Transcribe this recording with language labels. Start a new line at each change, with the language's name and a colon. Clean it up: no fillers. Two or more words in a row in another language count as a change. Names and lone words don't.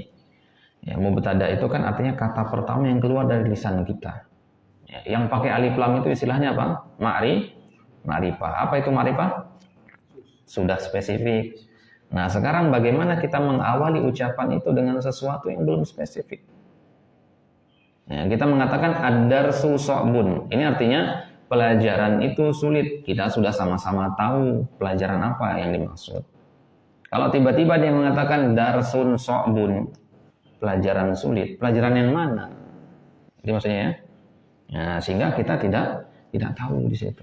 Indonesian: Ya, mubtada itu kan artinya kata pertama yang keluar dari lisan kita. Ya, yang pakai alif lam itu istilahnya apa? Ma'rifah. Apa itu ma'rifah? Sudah spesifik. Nah, sekarang bagaimana kita mengawali ucapan itu dengan sesuatu yang belum spesifik? Ya, kita mengatakan
Arabic: الدرس صعب.
Indonesian: Ini artinya pelajaran itu sulit. Kita sudah sama-sama tahu pelajaran apa yang dimaksud. Kalau tiba-tiba dia mengatakan
Arabic: درس صعب,
Indonesian: pelajaran sulit. Pelajaran yang mana? Itu maksudnya ya. Ya, sehingga kita tidak tahu di situ.